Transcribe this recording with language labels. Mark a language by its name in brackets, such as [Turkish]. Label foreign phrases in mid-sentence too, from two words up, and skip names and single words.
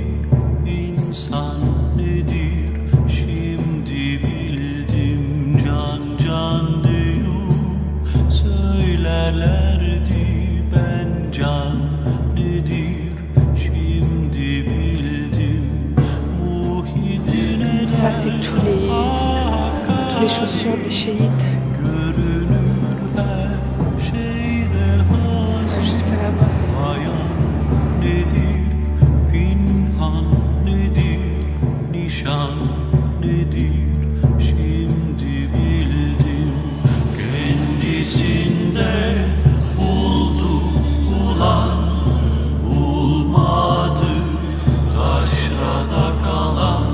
[Turkish] İnsan nedir? Şimdi bildim. Can can diyor. Söylerlerdi ben can nedir? Şimdi bildim. Muhyiddin [French] Ça, c'est tous les chaussures des chiites. Jusqu'à là-bas. [Turkish] Ayan nedir, pinhan nedir, nişan nedir, şimdi bildim. Kendisinde buldu ulan, bulmadı taşrada kalan.